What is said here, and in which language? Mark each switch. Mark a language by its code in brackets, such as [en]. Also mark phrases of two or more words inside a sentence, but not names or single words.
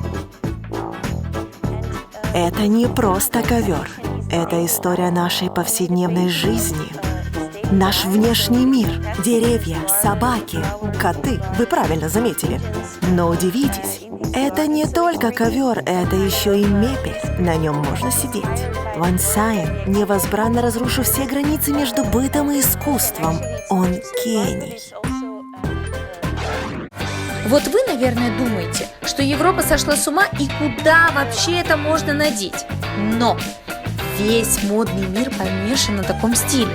[ru] Это не просто ковер. Это история нашей повседневной жизни. Наш внешний мир. Деревья, собаки, коты. Вы правильно заметили. Но удивитесь, это не только ковер, это еще и мебель. На нем можно сидеть. Ван Сайн невозбранно разрушил все границы между бытом и искусством. Он гений. Вот вы, наверное, думаете, что Европа сошла с ума и куда вообще это можно надеть. Но весь модный мир помешан на таком стиле.